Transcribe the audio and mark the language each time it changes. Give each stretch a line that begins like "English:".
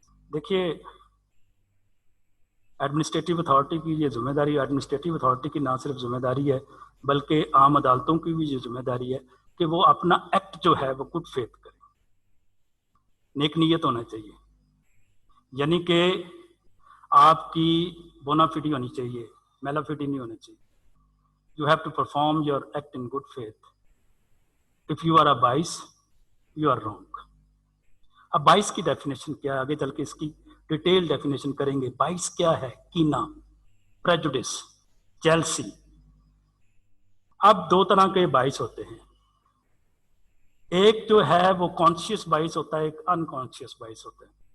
Urdu: دیکھیے administrative authority کی یہ ذمہ داری, ایڈمنسٹریٹو اتھارٹی کی نہ صرف ذمہ داری ہے بلکہ عام عدالتوں کی بھی یہ ذمہ داری ہے کہ وہ اپنا ایکٹ جو ہے وہ گڈ فیتھ کرے, نیک نیت ہونا چاہیے. یعنی کہ آپ کی بونا فیڈی ہونی چاہیے, میلا فیڈی نہیں ہونا چاہیے.
English: You have to perform your act in good faith. If you are a bias you are wrong.
Urdu: اب بائس کی ڈیفینیشن کیا ہے, آگے چل کے اس کی ڈیٹیل ڈیفینیشن کریں گے. بائس کیا ہے؟ کینہ, پریجوڈس, جیلسی. اب 2 طرح کے بائس ہوتے ہیں, ایک جو ہے وہ کانشیس بائس ہوتا ہے, ایک انکانشیس بائس ہوتا ہے.